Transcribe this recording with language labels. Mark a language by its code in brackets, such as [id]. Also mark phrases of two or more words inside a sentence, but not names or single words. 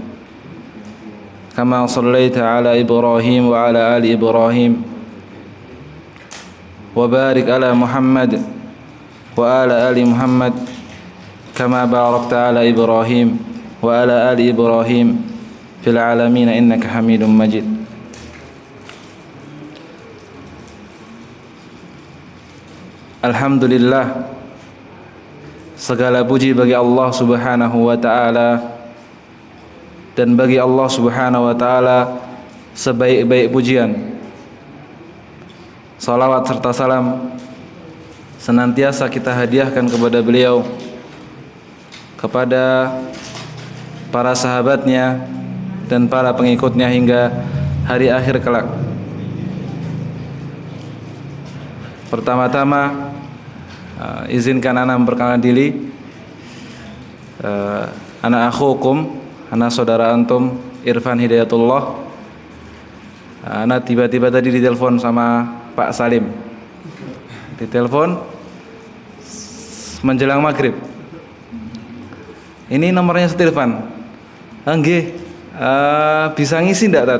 [ar] كما صليت على إبراهيم وعلى آل إبراهيم وبارك على محمد وعلى آل محمد كما باركت على إبراهيم وعلى آل إبراهيم في العالمين إنك حميد مجيد. [id] Alhamdulillah, segala puji bagi Allah [ar] سبحانه وتعالى, [id] dan bagi Allah [ar] سبحانه وتعالى [id] sebaik-baik pujian. Salawat serta salam senantiasa kita hadiahkan kepada beliau, kepada para sahabatnya dan para pengikutnya hingga hari akhir kelak. Pertama-tama izinkan ana memperkenalkan diri. [ar] أنا أخوكم, [id] ana saudara antum Irfan Hidayatullah. Ana tiba-tiba tadi ditelepon sama Pak Salim. Ditelepon menjelang maghrib. Ini nomornya Irfan. [jv] Nggih, bisa ngisi ndak, Tat?